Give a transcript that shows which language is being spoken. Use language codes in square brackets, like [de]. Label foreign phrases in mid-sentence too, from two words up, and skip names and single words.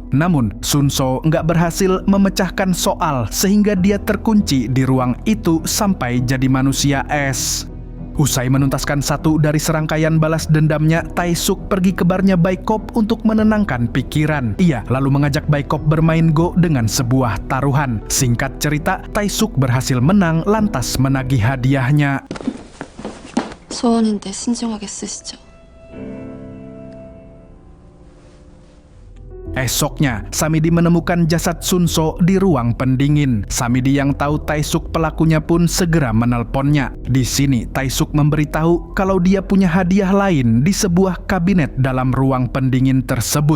[id] Namun, Sun So nggak berhasil memecahkan soal sehingga dia terkunci di ruang itu sampai jadi manusia es. Usai menuntaskan satu dari serangkaian balas dendamnya, Tai Suk pergi ke barnya Baikop untuk menenangkan pikiran. Ia lalu mengajak Baikop bermain Go dengan sebuah taruhan. Singkat cerita, Tai Suk berhasil menang lantas menagih hadiahnya. [ko] 소원인데 신중하게 쓰시죠. [id] Esoknya, Samidi menemukan jasad Sun So di ruang pendingin. Samidi yang tahu Tai Suk pelakunya pun segera menelponnya. Di sini, Tai Suk memberitahu kalau dia punya hadiah lain di sebuah kabinet dalam ruang pendingin tersebut.